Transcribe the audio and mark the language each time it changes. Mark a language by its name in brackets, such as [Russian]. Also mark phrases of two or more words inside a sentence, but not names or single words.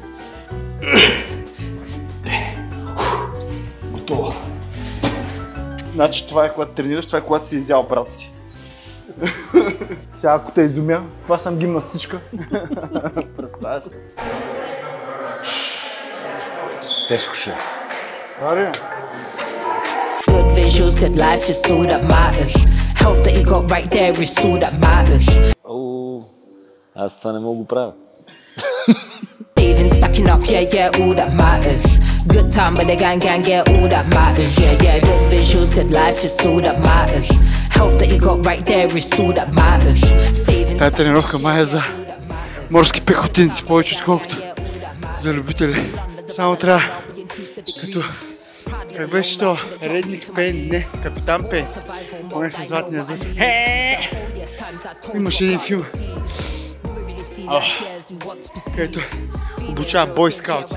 [Bulgarian] Готово. Значи това е когато тренираш, това е когато си изял брат си. Сега ако те изумя, това съм гимнастичка. Представяш ли? Тежко ще. Ари. [English] Good visuals, good life is all that matters. Health that you got right there is all that matters. [Bulgarian] О, аз това не мога го правя. [English] Saving, stacking up, yeah, all that matters. Good time with the gang, yeah, all that matters. Yeah, good visuals, good life is all that matters. Health that you got right there is all that matters. Saving. [Bulgarian] Тая тренировка май е за морски пехотинци, повече отколкото за любители. Само трябва като... Как беше то? Редник Пейн? Не, Капитан Пейн. Поне с златния зъб. Имаше един филм, където обучава бойскаутс.